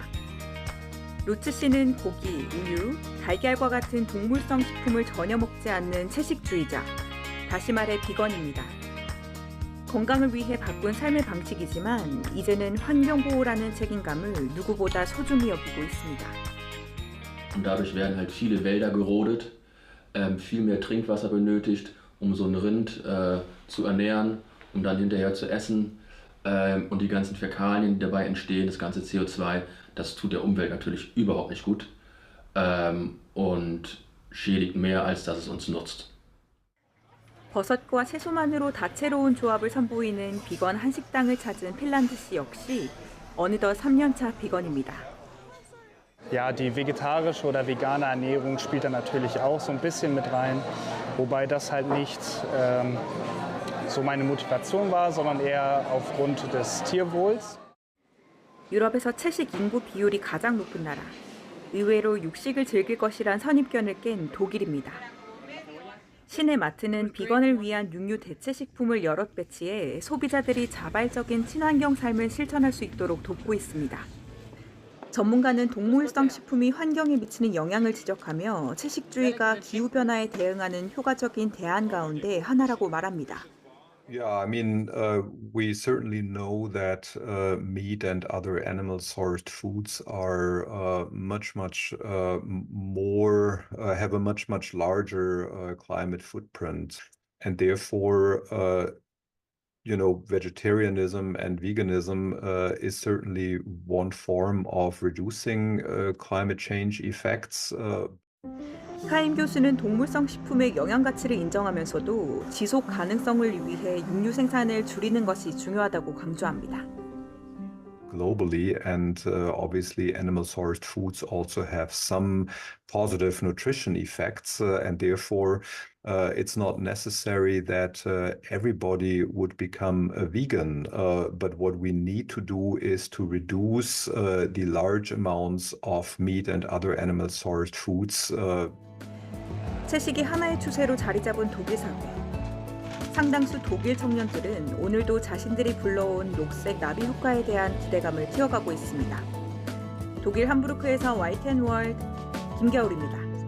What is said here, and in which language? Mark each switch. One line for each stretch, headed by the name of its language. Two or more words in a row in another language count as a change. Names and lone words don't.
Korean: 루츠 씨는 고기, 우유, 달걀과 같은 동물성 식품을 전혀 먹지 않는 채식주의자, 다시 말해 비건입니다. 건강을 위해 바꾼 삶의 방식이지만 이제는 환경보호라는 책임감을 누구보다 소중히 여기고 있습니다.
German: Und dadurch werden halt viele Wälder gerodet, viel mehr Trinkwasser benötigt, um so ein Rind zu ernähren, um dann hinterher zu essen. Und die ganzen Fäkalien, die dabei entstehen, das ganze CO2, das tut der Umwelt natürlich überhaupt nicht gut und schädigt mehr, als dass es uns nutzt.
Korean: 버섯과 채소만으로 다채로운 조합을 선보이는 비건 한식당을 찾은 핀란드 씨 역시 어느덧 3년차 비건입니다.
German: Ja, die vegetarische oder vegane Ernährung spielt da natürlich auch so ein bisschen mit rein, wobei das halt nicht so meine Motivation war, sondern eher aufgrund des Tierwohls.
Korean: 유럽에서 채식 인구 비율이 가장 높은 나라. 의외로 육식을 즐길 것이란 선입견을 깬 독일입니다. 시내 마트는 비건을 위한 육류 대체 식품을 여럿 배치해 소비자들이 자발적인 친환경 삶을 실천할 수 있도록 돕고 있습니다. 전문가는 동물성 식품이 환경에 미치는 영향을 지적하며 채식주의가 기후변화에 대응하는 효과적인 대안 가운데 하나라고 말합니다.
English: Yeah, I mean, we certainly know that meat and other animal-sourced foods are much more, have a much larger climate footprint, and therefore, vegetarianism and veganism is certainly one form of reducing climate change effects.
Korean: 카임 교수는 동물성 식품의 영양 가치를 인정하면서도 지속 가능성을 위해 육류 생산을 줄이는 것이 중요하다고 강조합니다.
English: Globally, and obviously animal-sourced foods also have some positive nutrition effects, and therefore it's not necessary that everybody would become a vegan, but what we need to do is to reduce the large amounts of meat and other animal-sourced foods.
Korean: 채식이 하나의 추세로 자리 잡은 독일 사회. 상당수 독일 청년들은 오늘도 자신들이 불러온 녹색 나비 효과에 대한 기대감을 키워가고 있습니다. 독일 함부르크에서 YTN 월드 김겨울입니다.